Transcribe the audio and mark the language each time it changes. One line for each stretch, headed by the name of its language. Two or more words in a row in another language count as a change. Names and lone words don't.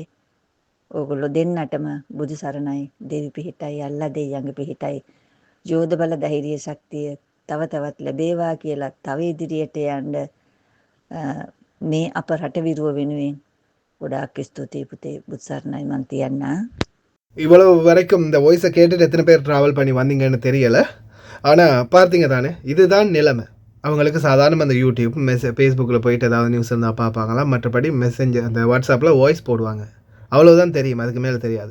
Sinhala: ඕගොල්ලෝ දෙන්නටම බුදු සරණයි දෙවි පිහිටයි අල්ලා දෙයියන්ගේ පිහිටයි යෝධ බල ධෛර්ය ශක්තිය තව තවත් ලැබේවා කියලා තව ඉදිරියට යන්න මේ අප රට විරුව වෙනුවෙන් ගොඩාක් ස්තුතියි පුතේ. බුදු සරණයි மன் තියන්න.
Tamil: இவ்வளவு வரைக்கும் இந்த வாய்ஸை கேட்டுட்டு எத்தனை பேர் ட்ராவல் பண்ணி வந்தீங்கன்னு தெரியலை. ஆனால் பார்த்தீங்க தானே, இதுதான் நிலைமை. அவங்களுக்கு சாதாரண அந்த யூடியூப் ஃபேஸ்புக்கில் போயிட்டு ஏதாவது நியூஸ் இருந்தால் பார்ப்பாங்களாம். மற்றபடி மெசேஞ்சர் அந்த வாட்ஸ்அப்பில் வாய்ஸ் போடுவாங்க. அவ்வளோதான் தெரியும், அதுக்கு மேலே தெரியாது.